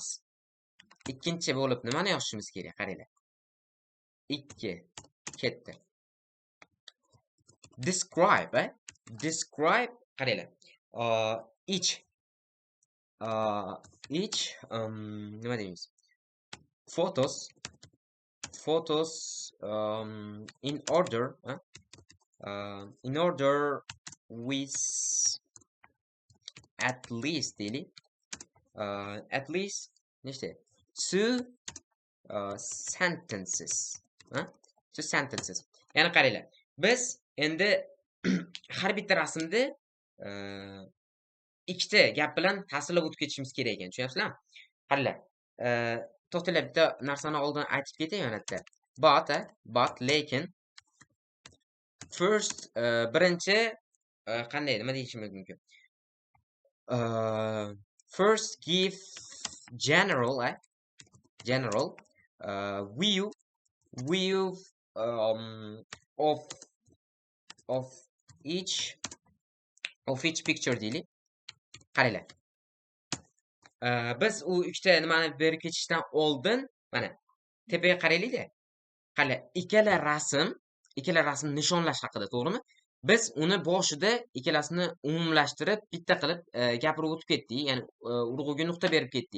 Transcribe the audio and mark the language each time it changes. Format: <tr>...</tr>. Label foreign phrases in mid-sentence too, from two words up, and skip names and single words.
<uz>Ikkinchi bo'lib nimani yozishimiz kerak? Qaranglar. 2 ketdi. Describe, qaranglar. Each nima deymiz?</uz> <en>Photos in order with at least deylik. At least nechta? Two sentences. Two sentences.</en> <uz>Ya'ni qaranglar. Biz endi har bitta rasmda ikkita gap bilan ta'sirlab o'tib ketishimiz kerak ekan. Tushunyapsizlarmi? Qaranglar. To'xtanglar, bitta narsani oldin aytib ketay yana bitta. But lekin first birinchi qanday nima deyishimiz mumkin?</uz> <en>First give general view of each picture deylik.</en> <uz>Qaranglar. Biz u ikkita nimani berib ketishdan oldin mana tepaga qaraylik-da. Qaranglar, ikkala rasm nishonlash haqida, to'g'rimi? Biz uni boshida ikkalasini umumlashtirib bitta qilib gapirib o'tib ketdik, ya'ni urg'uga nuqta berib ketdik.</uz>